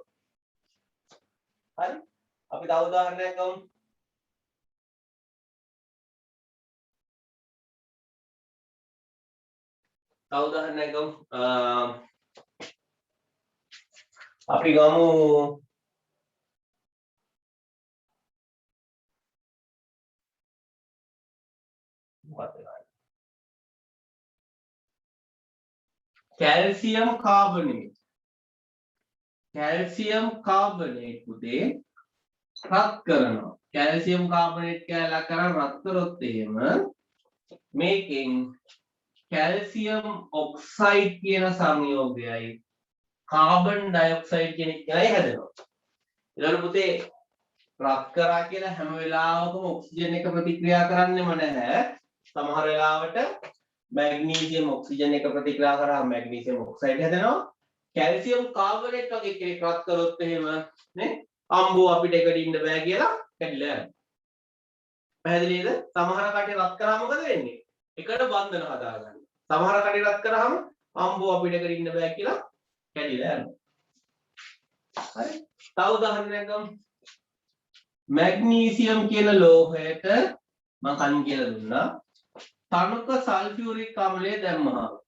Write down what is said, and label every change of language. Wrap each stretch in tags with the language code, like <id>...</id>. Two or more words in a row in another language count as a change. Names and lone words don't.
<si>හරි? අපි තව උදාහරණයක් ගමු. තව උදාහරණයක් ගමු. අපි ගමු</si> <en>calcium carbonate</en> <si>පුතේ රත් කරනවා</si> <en>calcium carbonate</en> <si>කියලා කරන් රත් කරොත් එහෙම මේකෙන්</si> <en>calcium oxide</en> <si>කියන සංයෝගයයි</si> <en>carbon dioxide</en> <si>කියන එකයි හැදෙනවා ඊළඟ පුතේ රත් කරා කියලා හැම වෙලාවකම ඔක්සිජන් එක ප්‍රතික්‍රියා කරන්නෙම නැහැ සමහර වෙලාවට</si> <en>magnesium oxygen</en> <si>එක ප්‍රතික්‍රියා කරාම</si> <en>magnesium oxide</en> <si>හැදෙනවා</si> <en>calcium carbonate</en> <si>වගේ කෙනෙක් රත් කරොත් එහෙම නේ අම්බෝ අපිට එකට ඉන්න බෑ කියලා කැඩිලා යනවා පැහැදිලිද සමහර කටේ රත් කරාම මොකද වෙන්නේ එකට බන්ධන හදාගන්න සමහර කටේ රත් කරාම අම්බෝ අපිට එකට ඉන්න බෑ කියලා කැඩිලා යනවා හරි තව උදාහරණයක් ගමු मैग्नीशियम කියන ලෝහයට මම කලින් කියලා දුන්නා තනුක සල්ෆියුරික් අම්ලය දැම්මහම</si>